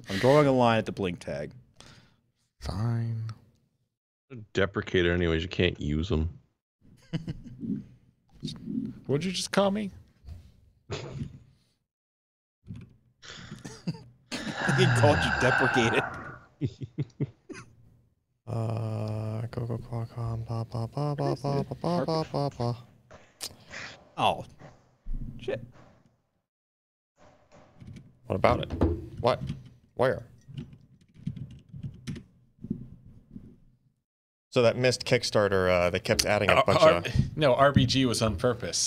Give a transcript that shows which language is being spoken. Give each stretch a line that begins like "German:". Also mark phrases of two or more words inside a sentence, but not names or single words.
English: I'm drawing a line at the blink tag. Fine. Deprecated anyways. You can't use them. What'd you just call me? He called you deprecated. Go Qualcomm. Ba ba ba ba ba ba ba ba ba. Oh, shit. What about it? What? Where? So that missed Kickstarter, they kept adding a bunch of. No, RBG was on purpose.